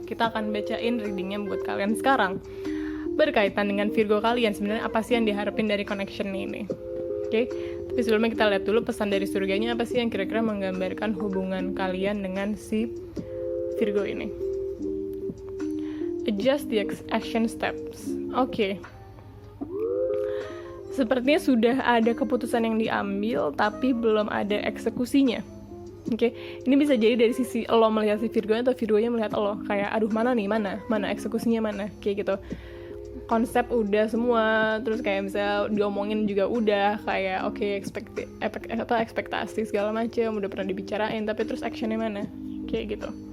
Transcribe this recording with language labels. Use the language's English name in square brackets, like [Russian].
[Indonesian] Kita akan bacain readingnya buat kalian sekarang. Berkaitan dengan Virgo kalian, sebenarnya apa sih yang diharapin dari connection ini? Oke, tapi sebelumnya kita lihat dulu pesan dari surganya apa sih yang kira-kira menggambarkan hubungan kalian dengan si Virgo ini. [English] Adjust the action steps. [Indonesian] Oke. Sepertinya sudah ada keputusan yang diambil tapi belum ada eksekusinya. Oke, ini bisa jadi dari sisi lo melihat si Virgo atau Virgonya melihat lo, kayak aduh mana eksekusinya mana, kayak gitu. Konsep udah semua, terus kayak misalnya diomongin juga udah, kayak oke, ekspektasi segala macam udah pernah dibicarain, tapi terus actionnya mana, kayak gitu.